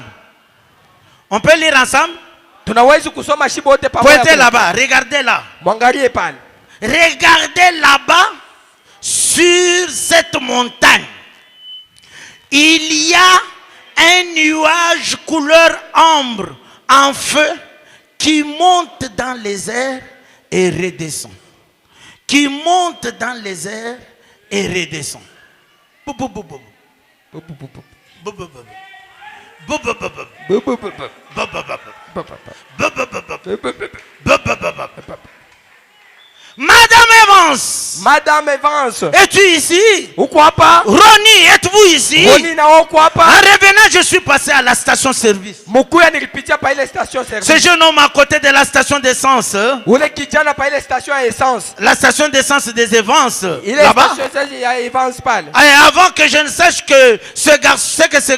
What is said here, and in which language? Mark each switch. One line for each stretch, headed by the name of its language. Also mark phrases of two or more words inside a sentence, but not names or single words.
French: On peut lire ensemble?
Swahili: Tunaweza kusoma shibo wote pamoja.
French: Pointez là-bas, regardez là.
Swahili: Mwangalie pale.
French: Regardez là-bas sur cette montagne. Il y a un nuage couleur ambre en feu qui monte dans les airs et redescend. Qui monte dans les airs et redescend. Bou, bou, bou, bou. Bou, bou, bou, bou. Bou, bou, bou, bou. Bou, bou, bou, bou. Bou, bou, bou, bou. Bou, bou, bou, bou. Bou, bou, bou, bou. Bou, bou, bou, bou. Madame Evans, Madame Evans, es-tu ici?
Swahili: uko hapa?
French: Ronnie, êtes-vous ici?
Swahili: Roni na uko hapa?
French: En revenant, je suis passé à la station service.
Swahili: Mukuya nilipitia pa ile
French: station service. Ce jeune homme à côté de la station d'essence,
Swahili: Ule kijana pa ile station ya essence.
French: la station d'essence des Evans,
Swahili: Ile
French: là-bas.
Swahili: station ya Evans pale.
French: Et avant que je ne sache que ce garçon